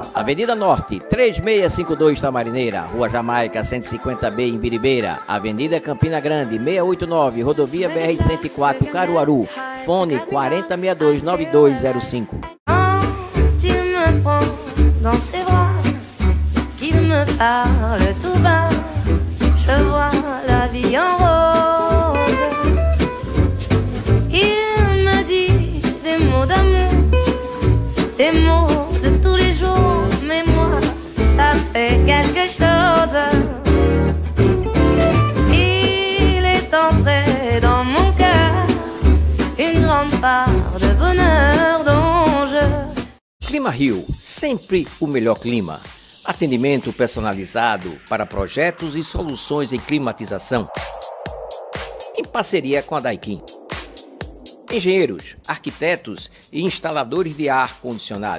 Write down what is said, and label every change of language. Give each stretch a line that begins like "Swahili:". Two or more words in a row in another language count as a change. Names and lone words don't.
Portuguese: Avenida Norte, 3652 Tamarineira, Rua Jamaica, 150B em Biribeira, Avenida Campina Grande, 689, Rodovia BR-104, Caruaru, fone 4062-9205.
French: Il me prend dans ses bras, qu'il me parle tout bas, je vois la vie en rose. Il me dit des mots d'amour, des mots de tous les jours, mais moi, ça fait quelque chose. Il est entré dans mon cœur une grande part de bonheur dont je...
Portuguese: Clima Rio, sempre o melhor clima. Atendimento personalizado para projetos e soluções em climatização. Em parceria com a Daikin. Engenheiros, arquitetos e instaladores de ar-condicionado.